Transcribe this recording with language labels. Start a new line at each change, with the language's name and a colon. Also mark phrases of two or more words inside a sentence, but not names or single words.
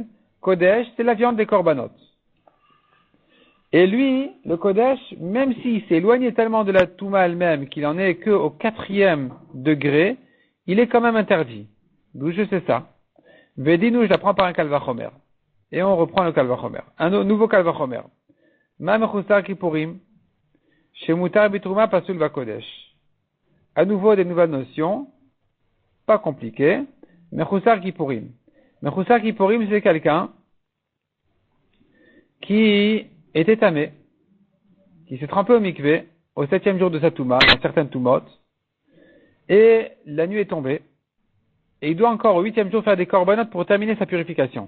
French: Kodesh, c'est la viande des Korbanot. Et lui, le Kodesh, même s'il s'est éloigné tellement de la Touma elle-même qu'il en est que au 4e degré, il est quand même interdit. D'où je sais ça. Vedinu, je l'apprends par un Kalvachomer. Et on reprend le Kalvachomer. Un nouveau Kalvachomer.
Hebrew: Ma mechusar kippurim, shemutar bitrouma pasul vakodesh.
French: À nouveau des nouvelles notions, pas compliquées.
Hebrew: Mechusar kippurim. Mechusar kippurim,
French: c'est quelqu'un qui était tamé, qui s'est trempé au mikvé, au 7e jour de sa Touma, dans certaines Toumot, et la nuit est tombée, et il doit encore au 8e jour faire des korbanot pour terminer sa purification.